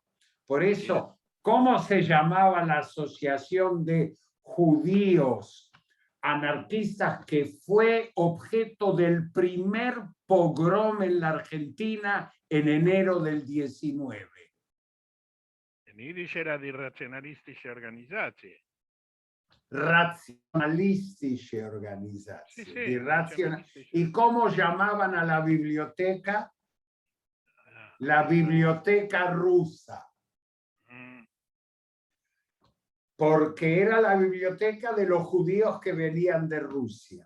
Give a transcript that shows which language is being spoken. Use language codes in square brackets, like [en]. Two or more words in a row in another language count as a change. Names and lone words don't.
[es] Por eso, ¿cómo se llamaba la asociación de judíos anarquistas que fue objeto del primer pogrom en la Argentina en enero del 19? En Yiddish era [de] die rationalistische Organisatie. [es] Racionalistische Organización. Sí, Die sí, ¿Y cómo llamaban a la biblioteca? La biblioteca rusa. Porque era la biblioteca de los judíos que venían de Rusia.